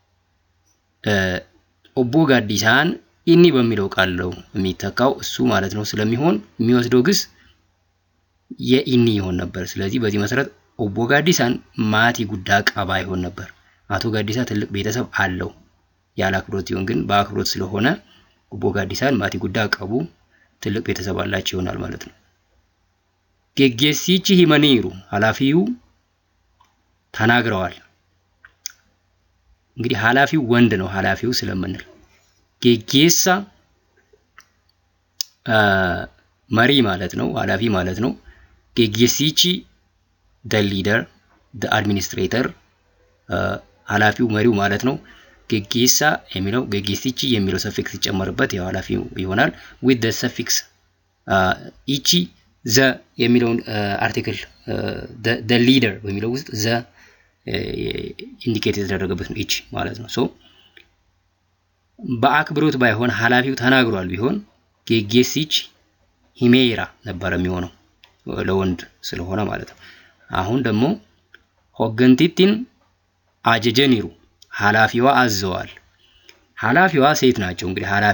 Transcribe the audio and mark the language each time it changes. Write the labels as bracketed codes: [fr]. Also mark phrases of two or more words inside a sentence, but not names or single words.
[om] Obbo Gaddisaan inni [am] በሚለው ቃል ነው የሚተካው እሱ ማለት ነው። ስለሚሆን የሚወስደው ግስ የኢኒ ይሆን ነበር። ስለዚህ በዚህ መሰረት [om] Obbo Gaddisaan maatii guddaa qaba [am] ይሆን ነበር። አቶ ጋዲሳ ትልቅ ቤተሰብ አለው ያለ አክብሮት ይሆን፣ ግን በአክብሮት ስለሆነ [om] Obbo Gaddisaan maatii guddaa qabu [am] ትልቅ ቤተሰብ አላቸው ይሆናል ማለት ነው። [om] Gaggeessichi himaniiru [am] ኃላፊው ተናግረዋል። እንግዲህ ኃላፊው ወንድ ነው። ኃላፊው ስለምንል ጌጌሳ መሪ ማለት ነው፣ ኃላፊ ማለት ነው። ጌጌሲቺ [en] the leader the administrator [am] ኃላፊው መሪው ማለት ነው። ጌጌሳ የሚለው ጌጌሲቺ የሚለው ሰፊክስ ሲጨመርበት ያው ኃላፊው ይሆናል። [en] with the suffix [am] ኢቺ ዘ የሚለውን አርቲክል [en] the leader [am] በሚለው ውስጥ ዘ ኢንዲኬት የተደረገበት ነው ኢቺ ማለት ነው። ሶ በአክብሮት ባይሆን ኃላፊው ተናግሯል ቢሆን [om] Gaggeessichi himeera [am] ነበር የሚሆነው ለወንድ ስለሆነ ማለት ነው። አሁን ደግሞ [om] Hoogganttiin ajajaniiru [am] ኃላፊዋ አዘዋል። ኃላፊዋ ሴት ናቸው። እንግዲህ